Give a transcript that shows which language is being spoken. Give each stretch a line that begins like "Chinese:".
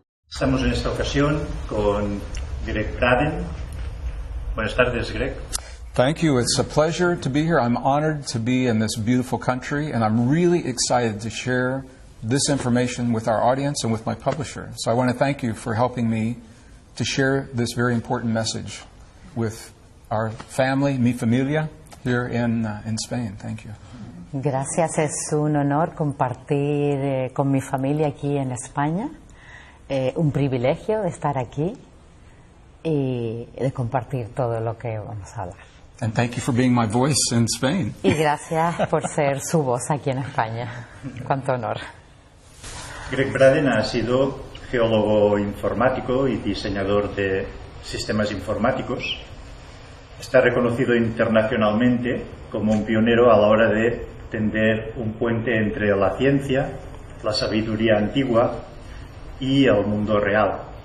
Spanish: Estamos en esta ocasión con Gregg Braden. Buenas tardes, Greg.
English: Thank you. It's a pleasure to be here. I'm honored to be in this beautiful country, and I'm really excited to share this information with our audience and with my publisher. So I want to thank you for helping me to share this very important message with our family,
Spanish: mi familia,
English: here in Spain. Thank you.
Spanish: Gracias, es un honor compartir con mi familia aquí en España. Un privilegio de estar aquí y de compartir todo lo que vamos a hablar.
English: And thank you for being my voice in Spain.
Spanish: Y gracias por ser su voz aquí en España. Cuánto honor. Gregg Braden ha sido geólogo informático y diseñador de sistemas informáticos. Está reconocido internacionalmente como un pionero a la hora de tender un puente entre la ciencia, la sabiduría antigua y el mundo real.